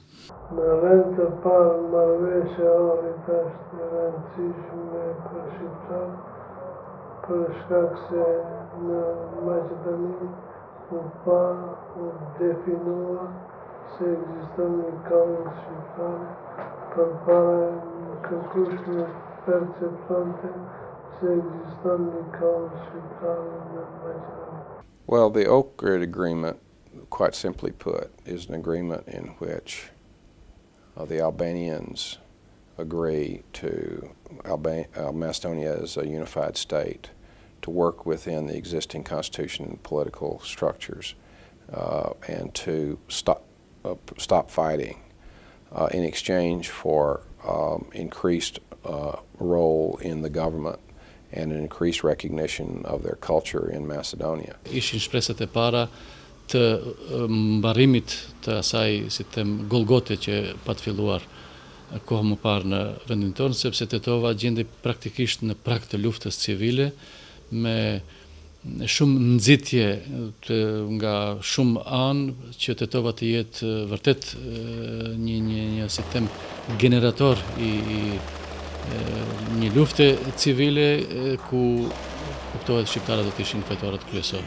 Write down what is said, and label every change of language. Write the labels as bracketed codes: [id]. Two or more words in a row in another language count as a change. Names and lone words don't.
[sq] Në vend të parë, marrëveshja e Ohrit është e rëndësishme për shqiptarët, për shkak se në Maqedoni u pa u definua se ekziston një kaos shqiptar, përpara kërkush në perceptonte se ekziston një kaos shqiptar në Maqedoni. [en] Well, the Ohrid Agreement, quite simply put, is an agreement in which the Albanians agree to Macedonia as a unified state, to work within the existing constitution and political structures, and to stop fighting in exchange for increased role in the government and an increased recognition of their culture in Macedonia. [sq] Ishin shpresat e para të mbarimit të asaj, si them, Golgote që pa të filluar kohë më parë në vendin tonë, sepse Tetova gjendej praktikisht në prag të luftës civile me shumë nxitje nga shumë anë që Tetova të jetë vërtet një si them generator i një lufte civile ku kuptohet shqiptarët do të ishin fajtorët kryesorë.